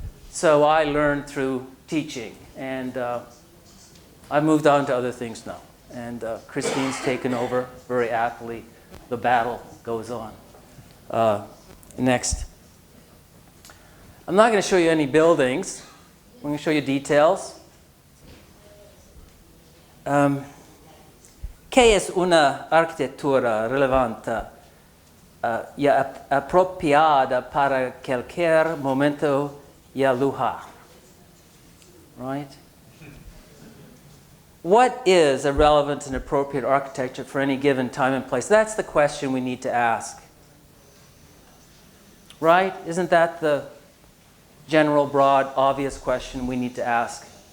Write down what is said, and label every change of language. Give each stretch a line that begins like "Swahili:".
English: So I learned through teaching, and I've moved on to other things now. And Christine's taken over very aptly. The battle goes on. Next. I'm not going to show you any buildings. I'm going to show you details.
Spanish: ¿Qué es una arquitectura relevante y apropiada para cualquier momento y lugar?
English: Right? What is a relevant and appropriate architecture for any given time and place? That's the question we need to ask. Right? Isn't that the general, broad, obvious question we need to ask?